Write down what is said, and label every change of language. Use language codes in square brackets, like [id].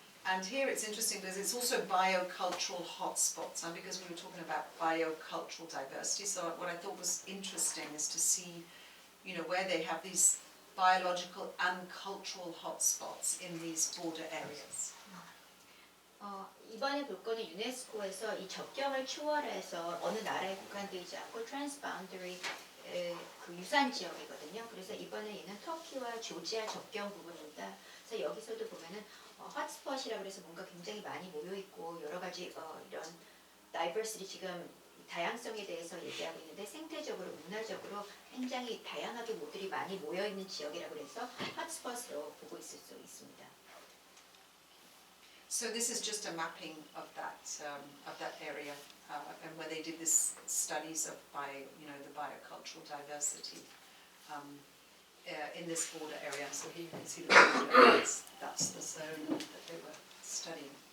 [en] And here it's interesting because it's also biocultural hotspots, and because we were talking about biocultural diversity. So what I thought was interesting is to see, where they have these biological and cultural hotspots in these border areas. [ko] 이번에 볼 거는 유네스코에서 이 접경을 초월해서 어느 나라에 국한되지 않고 트랜스바운더리 그 유산 지역이거든요. 그래서 이번에 얘는 터키와 조지아 접경 부분입니다. 그래서 여기서도 보면은 핫스팟이라 그래서 뭔가 굉장히 많이 모여 있고 여러 가지 이런 다이버시티 지금 다양성에 대해서 얘기하고 있는데 생태적으로 문화적으로 굉장히 다양하게 모들이 많이 모여 있는 지역이라고 해서 핫스팟으로 보고 있을 수 있습니다. [en] So this is just a mapping of that area, and where they did this studies of the biocultural diversity in this border area. So here you can see the border areas. That's the zone that they were studying.